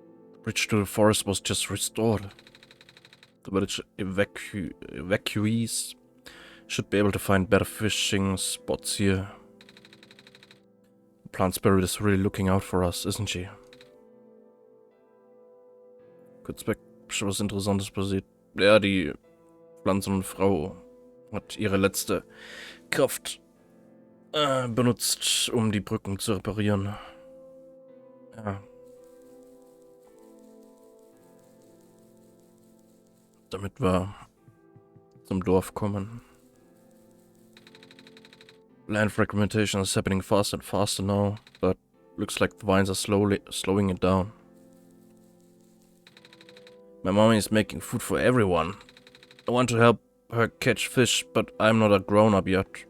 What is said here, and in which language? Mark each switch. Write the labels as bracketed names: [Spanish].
[English] The bridge to the forest was just restored. The village evacuees should be able to find better fishing spots here. The plant spirit is really looking out for us, isn't she? [German] Kurz weg, was Interessantes passiert. Ja, die Pflanzenfrau hat ihre letzte Kraft benutzt, um die Brücken zu reparieren. Ja. Damit wir zum Dorf kommen. [English] Land fragmentation is happening faster and faster now, but looks like the vines are slowing it down. My mommy is making food for everyone. I want to help her catch fish, but I'm not a grown-up yet.